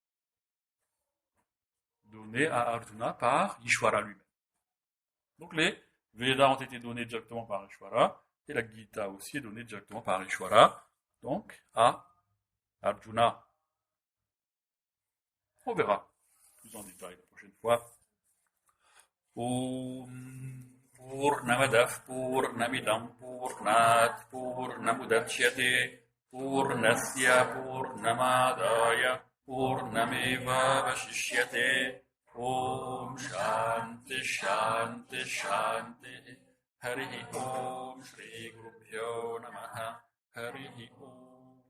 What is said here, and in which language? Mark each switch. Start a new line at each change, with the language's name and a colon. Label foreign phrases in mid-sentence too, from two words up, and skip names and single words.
French: Donné à Arjuna par Ishvara lui-même. Donc les Védas ont été donnés directement par Ishvara, et la Gita aussi est donnée directement par Ishvara, donc à Arjuna. On verra plus en détail la prochaine fois.
Sanskrit: ओम् पूर्णमदः पूर्णमिदं पूर्णात् पूर्णमुदच्यते पूर्णस्य पूर्णमादाय पूर्णमेव वशिष्यते ओम् शान्तिः शान्तिः शान्तिः हरिः ओम् श्री गुरुभ्यो नमः हरिः ओम् Shri Gurubhyo Namaha Harihi Om